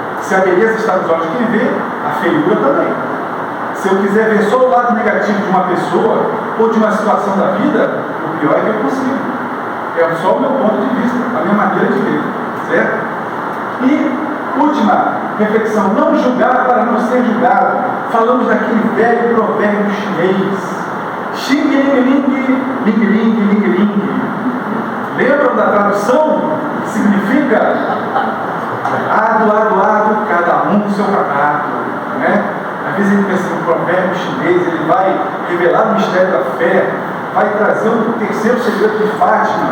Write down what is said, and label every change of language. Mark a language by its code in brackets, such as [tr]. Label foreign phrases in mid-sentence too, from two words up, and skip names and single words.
[pt] Se a beleza está nos olhos de quem vê, a feiura também. Se eu quiser ver só o lado negativo de uma pessoa ou de uma situação da vida, o pior é que eu consigo. É só o meu ponto de vista, a minha maneira de ver, certo? E última reflexão: não julgar para não ser julgado. Falamos daquele velho provérbio chinês: xing ling ling, ling ling ling ling. Lembram da tradução? Que significa ado, cada um no seu quadrado, né? Às vezes a gente pensa no provérbio chinês, ele vai revelar o mistério da fé, vai trazer o terceiro segredo de Fátima.